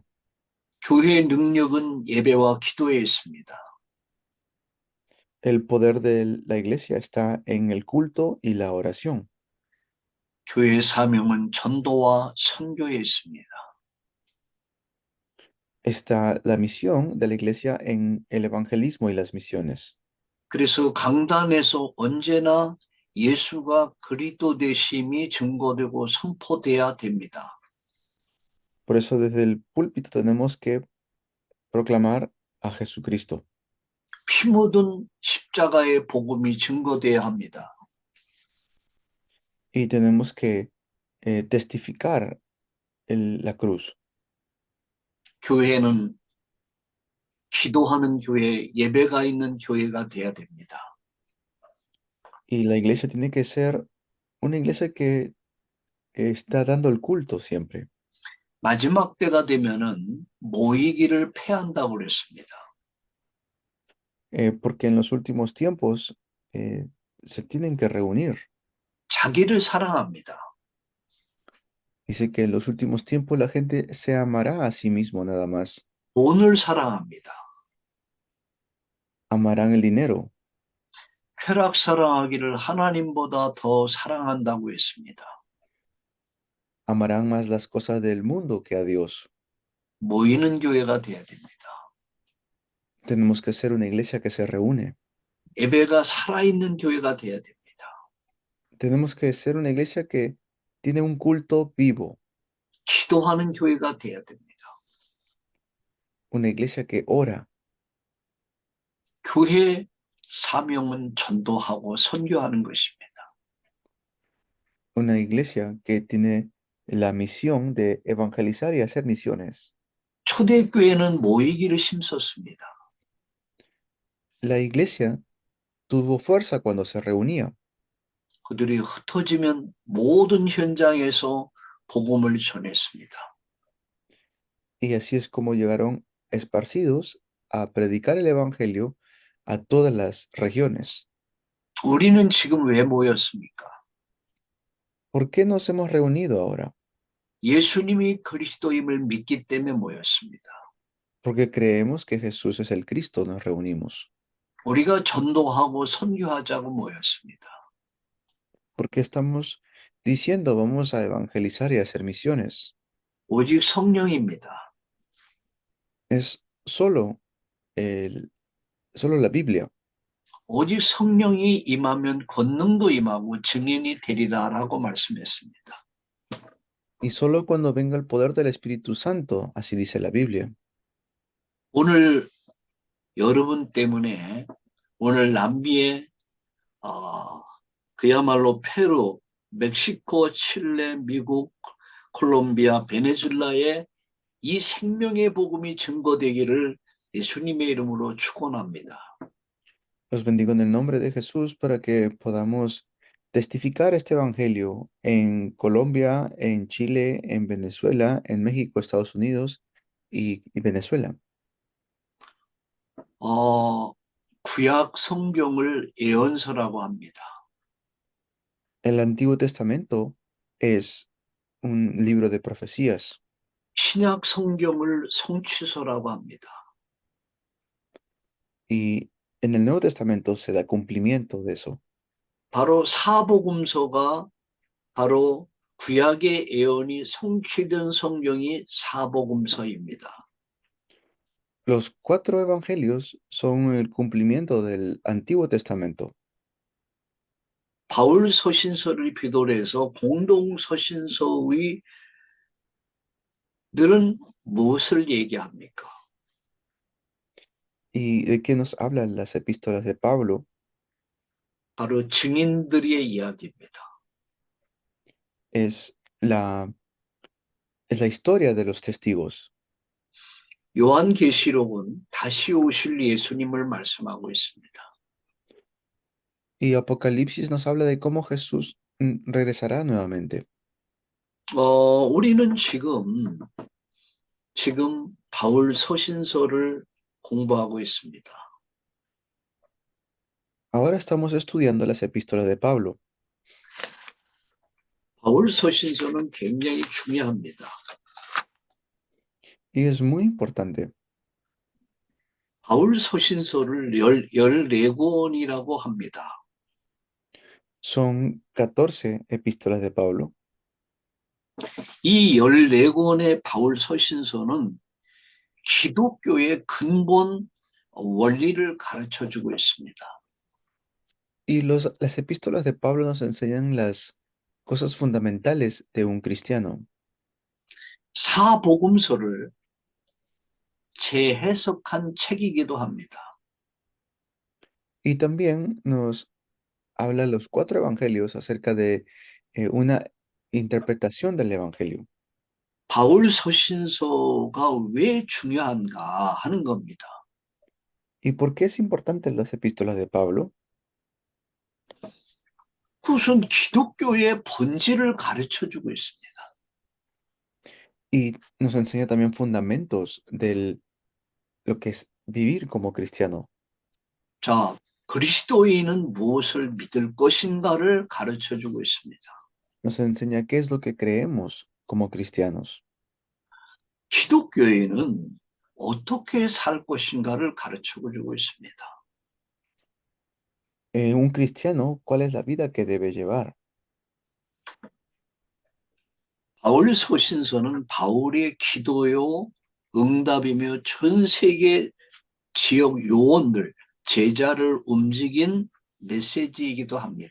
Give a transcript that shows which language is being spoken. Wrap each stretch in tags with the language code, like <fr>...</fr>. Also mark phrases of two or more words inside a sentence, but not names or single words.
<ko>교회의 능력은 예배와 기도에 있습니다.</ko> <es>El poder de la iglesia está en el culto y la oración.</es> <ko>교회의 사명은 전도와 선교에 있습니다.</ko> <es>Está la misión de la iglesia en el evangelismo y las misiones.</es> <ko>그래서 강단에서 언제나 예수가 그리스도 되심이 증거되고 선포돼야 됩니다.</ko> <es>Por eso desde el púlpito tenemos que proclamar a Jesucristo</es> <ko>피 묻은 십자가의 복음이 증거돼야 합니다.</ko> <es>y tenemos que testificar la cruz.</es> <ko>교회는 기도하는 교회, 예배가 있는 교회가 돼야 됩니다.</ko> <es>Y la iglesia tiene que ser una iglesia que está dando el culto siempre.</es> <ko>마지막 때가 되면은 모이기를 패한다고 그랬습니다.</ko> <es>Porque en los últimos tiempos se tienen que reunir.</es> <ko>자기를 사랑합니다.</ko> <es>Dice que en los últimos tiempos la gente se amará a sí mismo nada más.</es> <ko>돈을 사랑합니다.</ko> <es>Amarán el dinero.</es> <ko>쾌락 사랑하기를 하나님보다 더 사랑한다고 했습니다.</ko> <es>Amarán más las cosas del mundo que a Dios.</es> <ko>모이는 교회가 돼야 됩니다.</ko> <es>Tenemos que ser una iglesia que se reúne.</es> <ko>예배가 살아있는 교회가 돼야 됩니다.</ko> <es>Tenemos que ser una iglesia que tiene un culto vivo.</es> <ko>기도하는 교회가 돼야 됩니다.</ko> <es>Una iglesia que ora.</es> <ko>교회 사명은 전도하고 선교하는 것입니다.</ko> <es>Una iglesia que tiene la misión de evangelizar y hacer misiones.</es> <ko>초대교회는 모이기를 힘썼습니다.</ko> <es>La iglesia tuvo fuerza cuando se reunía.</es> <ko>그들이 흩어지면 모든 현장에서 복음을 전했습니다.</ko> <es>Y así es como llegaron esparcidos a predicar el evangelio a todas las regiones.</es> <ko>우리는 지금 왜 모였습니까?</ko> <es>¿Por qué nos hemos reunido ahora?</es> <ko>예수님이 그리스도임을 믿기 때문에 모였습니다.</ko> <es>Porque creemos que Jesús es el Cristo, nos reunimos.</es> <ko>우리가 전도하고 선교하자고 모였습니다.</ko> <es>Porque estamos diciendo vamos a evangelizar y a hacer misiones.</es> <ko>오직 성령입니다.</ko> <es>Es solo la Biblia.</es> <ko>오직 성령이 임하면 권능도 임하고 증인이 되리라라고 말씀했습니다.</ko> <es>Y solo cuando venga el poder del Espíritu Santo, así dice la Biblia.</es> <ko>오늘 여러분 때문에 오늘 남미에 그야말로 페루, 멕시코, 칠레, 미국, 콜롬비아, 베네수엘라에 이 생명의 복음이 증거되기를 예수님의 이름으로 축원합니다.</ko> <es>Los bendigo en el nombre de Jesús para que podamos testificar este evangelio en Colombia, en Chile, en Venezuela, en México, Estados Unidos y Venezuela.</es> <ko>구약 성경을 예언서라고 합니다.</ko> <es>El Antiguo Testamento es un libro de profecías</es> <ko>신약 성경을 성취서라고 합니다.</ko> <es>y en el Nuevo Testamento se da cumplimiento de eso.</es> <ko>바로 사복음서가 바로 구약의 예언이 성취된 성경이 사복음서입니다.</ko> <es>Los 4 evangelios son el cumplimiento del Antiguo Testamento.</es> <ko>바울 서신서를 비롯 해서 공동 서신서의 들은 무엇을 얘기합니까?</ko> <es>¿Y de qué nos hablan las epístolas de Pablo?</es> <ko>바로 증인들의 이야기입니다.</ko> <es>Es la historia de los testigos.</es> <ko>요한계시록은 다시 오실 예수님을 말씀하고 있습니다.</ko> <es>Y Apocalipsis nos habla de cómo Jesús regresará nuevamente.</es> <ko>우리는 지금 바울 서신서를 공부하고 있습니다.</ko> <es>Ahora estamos estudiando las epístolas de Pablo.</es> <ko>바울 서신서는 굉장히 중요합니다.</ko> <es>Y es muy importante.</es> <ko>바울 서신서를 14권이라고 합니다.</ko> <es>Son 14 epístolas de Pablo.</es> <ko>이 14권의 바울 서신서는 기독교의 근본 원리를 가르쳐주고 있습니다.</ko> <es>Y las epístolas de Pablo nos enseñan las cosas fundamentales de un cristiano.</es> <ko>사복음서를 재해석한 책이기도 합니다.</ko> <es>Y también nos habla los 4 evangelios acerca de una interpretación del evangelio.</es> <ko>바울 서신서가 왜 중요한가 하는 겁니다.</ko> <es>¿Y por qué es importante las epístolas de Pablo?</es> <ko>그것은 기독교의 본질을 가르쳐주고 있습니다.</ko> <es>Y nos enseña también fundamentos de lo que es vivir como cristiano.</es> <ko>자, 그리스도인은 무엇을 믿을 것인가를 가르쳐주고 있습니다.</ko> <es>Nos enseña qué es lo que creemos como cristianos.</es> <ko>기독교인은 어떻게 살 것인가를 가르쳐주고 있습니다.</ko> <es>Un cristiano, ¿cuál es la vida que debe llevar?</es> <ko>바울 서신서는 바울의 기도요, 응답이며 전 세계 지역 요원들, 제자를 움직인 메시지이기도 합니다.</ko>